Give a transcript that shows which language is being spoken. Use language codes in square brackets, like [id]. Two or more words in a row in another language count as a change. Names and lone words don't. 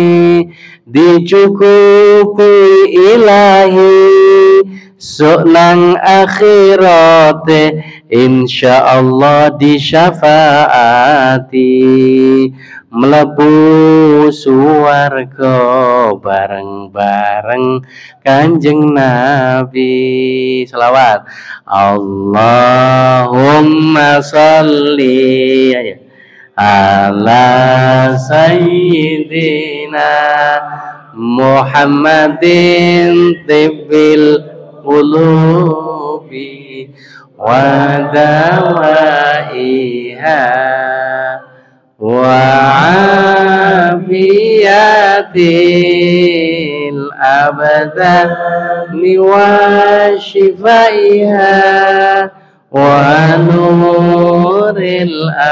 [jv] dicukupi ilahi, sok nang akhirate insyaallah disyafaati, mlebu suwarga bareng-bareng Kanjeng Nabi. [ar] Selawat. اللهم صل على سيدنا محمد طب القلوب و ودوائها وعافية الأبدان وشفائها ونور